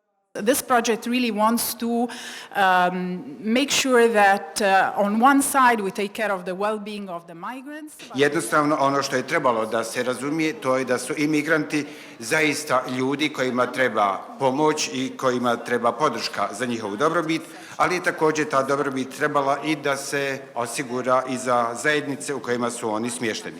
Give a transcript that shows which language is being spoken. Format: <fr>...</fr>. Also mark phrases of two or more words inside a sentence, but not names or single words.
<en>This project really wants to make sure that on one side we take care of the well-being of the migrants.</en> <bs>Jednostavno ono što je trebalo da se razumije to je da su imigranti zaista ljudi kojima treba pomoć i kojima treba podrška za njihovu dobrobit, ali je također ta dobrobit trebala i da se osigura i za zajednice u kojima su oni smješteni.</bs>